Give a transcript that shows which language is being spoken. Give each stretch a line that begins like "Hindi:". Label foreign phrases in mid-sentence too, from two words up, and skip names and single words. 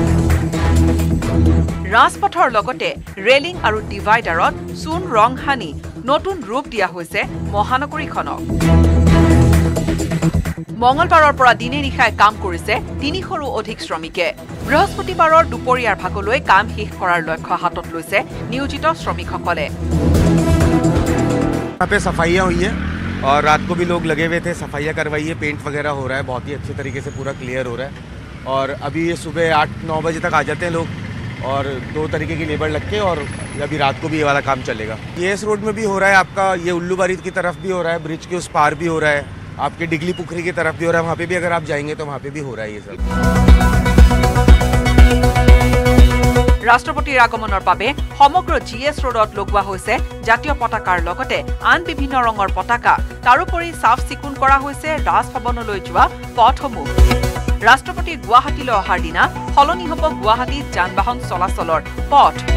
Assamese: ৰাজপথৰ লগতে ৰেলিং আৰু ডিভাইডাৰত চূণ ৰং সানি নতুন ৰূপ দিয়া হৈছে মহানগৰীখনক। মঙলবাৰৰ পৰা দিনে নিশাই কাম কৰিছে 300ৰো অধিক শ্ৰমিকে। বৃহস্পতিবাৰৰ দুপৰীয়াৰ ভাগলৈ কাম শেষ কৰাৰ লক্ষ্য হাতত লৈছে নিয়োজিত শ্ৰমিকসকলে।
Hindi: यहाँ पे सफाइयाँ हुई है और रात को भी लोग लगे हुए थे, सफाइयाँ करवाई है, पेंट वगैरह हो रहा है, बहुत ही अच्छे तरीके से पूरा क्लियर हो रहा है। और अभी ये सुबह 8-9 बजे तक आ जाते हैं लोग और 2 तरीके की लेबर लग के, और अभी रात को भी ये वाला काम चलेगा। ये इस रोड में भी हो रहा है आपका, ये उल्लूबारी की तरफ भी हो रहा है, ब्रिज के उस पार भी हो रहा है, आपके डिगली पुखरी की तरफ भी हो रहा है, वहाँ पे भी अगर आप जाएंगे तो वहाँ पे भी हो रहा है ये सब।
Assamese: ৰাষ্ট্ৰপতিৰ আগমনৰ বাবে সমগ্ৰ GS ৰোডত লগোৱা হৈছে জাতীয় পতাকাৰ লগতে আন বিভিন্ন ৰঙৰ পতাকা। তাৰোপৰি চাফ চিকুণ কৰা হৈছে ৰাজভৱনলৈ যোৱা পথসমূহ। ৰাষ্ট্ৰপতি গুৱাহাটীলৈ অহাৰ দিনা সলনি হ'ব গুৱাহাটীত যান বাহন চলাচলৰ পথ।